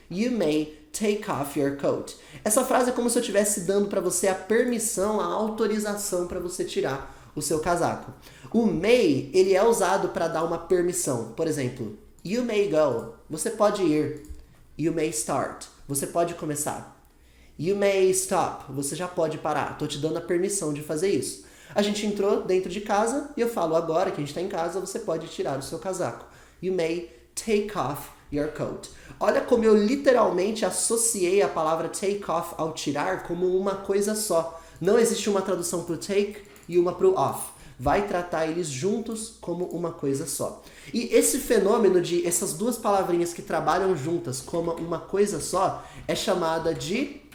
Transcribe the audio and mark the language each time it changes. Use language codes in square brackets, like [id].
[en] You may take off your coat. [pt] Essa frase é como se eu estivesse dando para você a permissão, a autorização para você tirar o seu casaco. O may, ele é usado para dar uma permissão. Por exemplo, [en] you may go. [pt] Você pode ir. [en] You may start. [pt] Você pode começar. [en] You may stop. [pt] Você já pode parar. Estou te dando a permissão de fazer isso. A gente entrou dentro de casa e eu falo agora que a gente está em casa, você pode tirar o seu casaco. [en] You may take off your coat. [pt] Olha como eu literalmente associei a palavra take off ao tirar como uma coisa só. Não existe uma tradução para o take e uma para o off. Vai tratar eles juntos como uma coisa só. E esse fenômeno de essas duas palavrinhas que trabalham juntas como uma coisa só é chamada de